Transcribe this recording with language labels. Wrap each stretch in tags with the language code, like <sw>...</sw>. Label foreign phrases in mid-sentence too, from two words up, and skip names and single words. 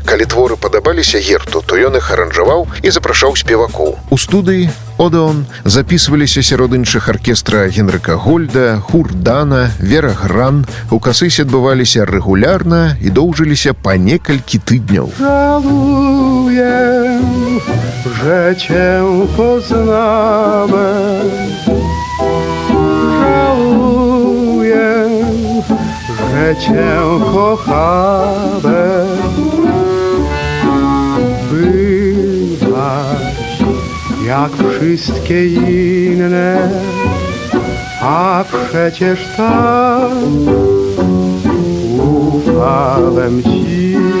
<be>Калі творы падабаліся герту, то ён іх аранжаваў і запрашаў спевакоў. У студыі «Одеон» запісваліся сярод іншых аркестра Генрыка Гольда, Хурдана, Вера Гран. У касысе адбываліся рэгулярна і доўжыліся па некалькі тыдняў.</be> <pl>Żałuję, że cię poznałem. Żałuję, że cię kochałem. Bywaś jak wszystkie inne, a przecież tak ufałem ci.</pl>